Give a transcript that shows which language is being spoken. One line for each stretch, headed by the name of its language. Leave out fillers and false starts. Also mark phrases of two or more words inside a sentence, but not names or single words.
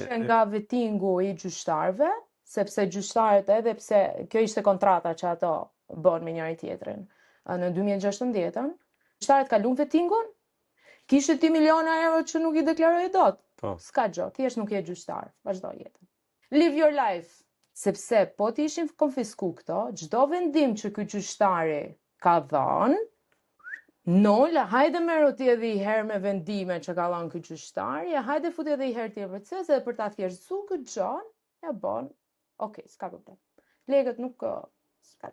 Albanian: nga vettingu i gjyqtarëve, sepse gjyqtarët edhe pse kjo ishte kontrata që ato bën me njëri tjetrin. Në 2016-ën, gjyqtarët kalun vettingun, kishte 10 miliona euro që nuk i deklaroi dot. Po. S'ka gjë, thjesht nuk je gjyqtar, vazhdo jetën.
English: Live your life.
Albanian: Sepse po të ishin konfisku këto, çdo vendim që ky gjyqtari ka dhënë, hajde merr ti edhe i herë me vendime që ka dhënë ky gjyqtar, hajde futi edhe i herë tjetër proces edhe për ta thjeshtësuar këtë gjë, ja bën. Okej, s'ka problem. Legët nuk s'ka.